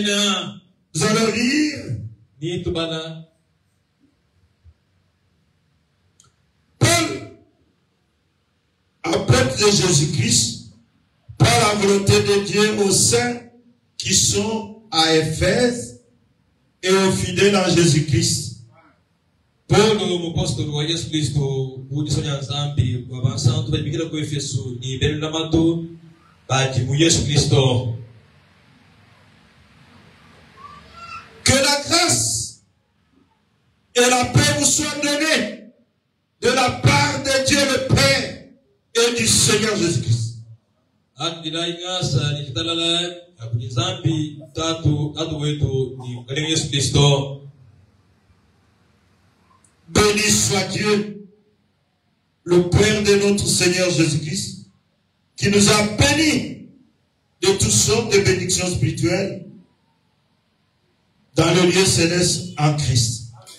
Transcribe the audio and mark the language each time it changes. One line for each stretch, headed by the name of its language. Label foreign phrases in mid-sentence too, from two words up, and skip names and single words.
French: Nous allons lire Paul, apôtre de Jésus-Christ, par la volonté de Dieu aux saints qui sont à Éphèse et aux fidèles en Jésus-Christ.
Luba-Katanga: Paulo mupostoli wa Yesu Kristo kudisonya nzambi wabansantu bajibikira ku Efeso ni benda mato baji mu Yesu Kristo.
French: Que la grâce et la paix vous soient données de la part de Dieu le Père et du Seigneur Jésus-Christ. Béni soit Dieu, le Père de notre Seigneur Jésus-Christ, qui nous a bénis de toutes sortes de bénédictions spirituelles dans le lieu céleste en Christ.